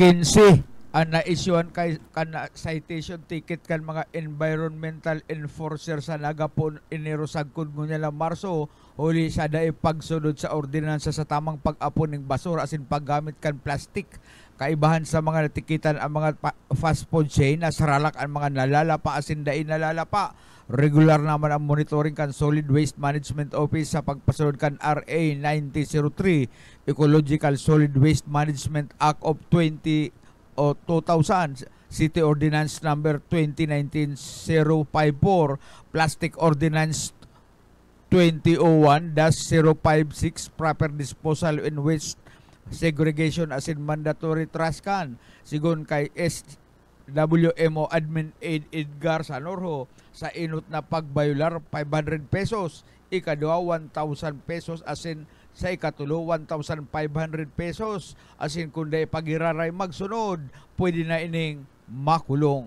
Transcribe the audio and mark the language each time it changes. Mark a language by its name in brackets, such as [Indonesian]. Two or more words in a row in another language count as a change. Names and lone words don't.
[Bikol] 15 na-issuean kay kan [English] citation ticket [Bikol] kan mga [English] environmental enforcer [Bikol] sa nagapon Enero sagkod ngunya lang Marso huli sa daay pagsunod sa ordinansa sa tamang pag-apon ng basura asin paggamit kan plastic. Kaibahan sa mga natikitan ang mga [English] fast food chain [Bikol] na saralak ang mga nalalapa asin daay nalalapa. Regular naman ang monitoring kan Solid Waste Management Office sa pagpasunod kan RA 9003 Ecological Solid Waste Management Act of 2000 City Ordinance Number 2019-054 Plastic Ordinance 2001-056 Proper Disposal and Waste Segregation as in Mandatory Trash Can sigon kay SWMO Admin Aid Edgar Sanorho sa inot na pagbayular 500 pesos ikadua 1,000 pesos as in sa ikatulo 1,500 pesos asin kundi pagiraray magsunod pwede na ining makulong.